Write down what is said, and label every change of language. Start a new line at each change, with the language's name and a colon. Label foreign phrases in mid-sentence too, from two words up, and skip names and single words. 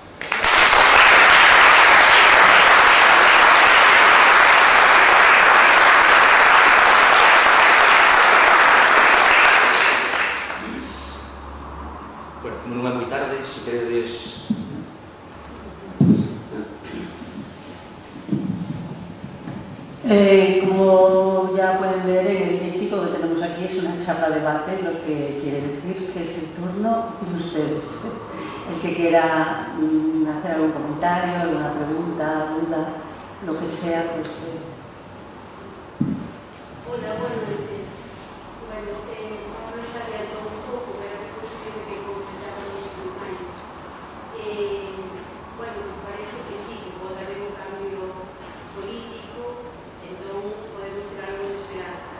Galician: Bueno, como non é moi tarde, se queredes...
Spanish: Como ya pueden ver en el tríptico que tenemos aquí es una charla-debate, lo que quiere decir que es el turno de ustedes. El que quiera hacer algún comentario, alguna pregunta, duda, lo que sea, pues... Hola,
Galician: bueno, non sabía todo un pouco, pero é que comentar un máis. Bueno, parece que sí, que pode haber un cambio político, entón podemos ter algo de esperanza.